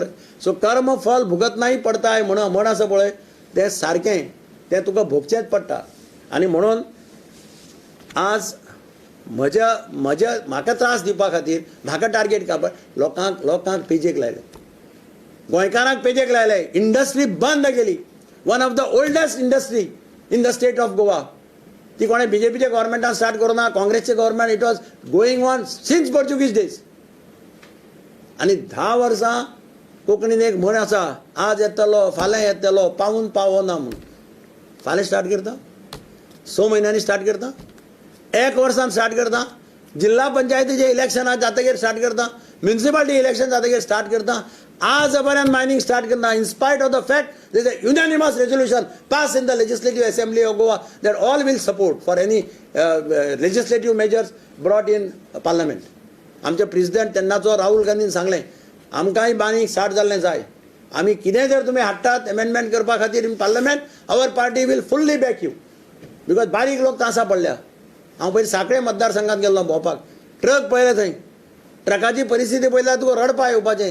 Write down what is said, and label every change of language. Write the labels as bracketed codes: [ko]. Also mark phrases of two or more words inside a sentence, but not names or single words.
[kok] सो कर्म फल भुगतनाही पडताय म्हण आसा पळय, तें सारकें, तें तुका भोगचेंच पडटा. आनी म्हणून आज म्हाका त्रास दिवपा खातीर, म्हाका टार्गेट करपा, लोकांक पेजेक लायले, गोंयकारांक पेजेक लायले. इंडस्ट्री बंद केली. [en] One of the oldest industry in the state of Goa. [kok] ती कोणें बीजेपीचे गव्हर्मेंटान स्टार्ट करूना, काँग्रेसचे गव्हर्मेंट, [en] it was going on since Portuguese days. [kok] आनी 10 वर्सां कोंकणीन एक म्हण आसा, आज येतलो फाल्यां येतलो, पावून पावना म्हणून. फाल्यां स्टार्ट करता, 6 म्हयन्यांनी स्टार्ट करता, 1 वर्सान स्टार्ट करता, जिल्हा पंचायतीचे इलेक्शनां जातकीर स्टार्ट करता, म्युनिसिपालिटी इलेक्शन जातकीर स्टार्ट करता. आज पर्यंत मायनिंग स्टार्ट करता. [en] in spite of the fact there is a unanimous resolution passed in the legislative assembly of Goa that all will support for any legislative measures brought in parliament. [kok] आमचे प्रेसिडेंट तेन्नाचो राहुल गांधीन सांगलें, आमकांय मायनिंग स्टार्ट जाल्लें जाय. आमी कितें जर तुमी हाडटात अमेंडमेंट करपा खातीर [en] in parliament, our party will fully back you. [kok] बिकॉज बारीक लोक तांसा पडल्या. हांव पयलीं सांकळे मतदारसंघात गेल्लो भोंवपाक, ट्रक पळयले थंय, ट्रकाची परिस्थिती पळयल्यार तुका रडपा येवपाचें.